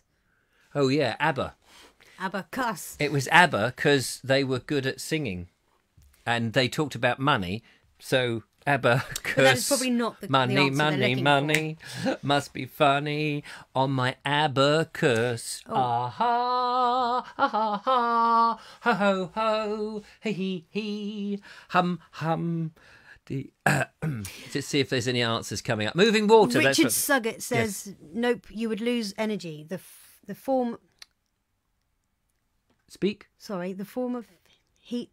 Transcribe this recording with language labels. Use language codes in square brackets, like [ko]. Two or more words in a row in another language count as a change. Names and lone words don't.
[en] Oh, yeah, ABBA. Abacus. It was ABBA because they were good at singing. And they talked about money, so... Abacus. But that is probably not the money, answer money must be funny on my abacus. Oh. Ah ha ha ha ho ho ho he he hum hum. Let's see if there's any answers coming up. Moving water. Richard Suggett says, yes. Nope, you would lose energy. The form. Speak. Sorry, the form of heat.